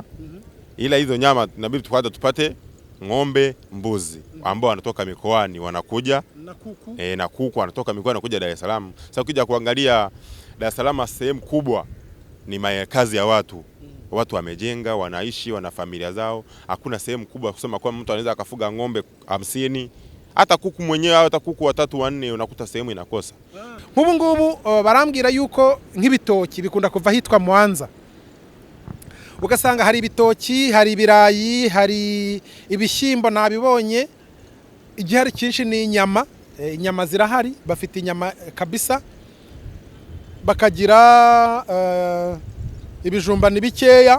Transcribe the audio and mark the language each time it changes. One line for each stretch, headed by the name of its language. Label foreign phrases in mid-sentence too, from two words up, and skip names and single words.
Swahili: Ila hizo nyama inabidi tupate ng'ombe, mbuzi ambao wanatoka mikoani wanakuja na kuku wanatoka mikoani wanakuja Dar es Salaam. Sasa ukija kuangalia Dar es Salaam sehemu kubwa ni makazi ya watu. Watu wamejenga, wanaishi, wana familia zao. Hakuna sehemu kubwa kusema kwa mtu anaweza akafuga ng'ombe 50 hata kuku mwenyewe au hata kuku 3 4 unakuta sehemu inakosa.
Kinyarwanda: Nk'ubu ngubu barambwira yuko nk'ibitoki bikunda kuva hitwa Mwanza, ugasanga hari ibitoki, hari ibirayi, hari ibishyimbo nabibonye. Igihari cyinshi ni inyama, inyama zirahari, bafite inyama kabisa, bakagira ibijumba ni bikeya.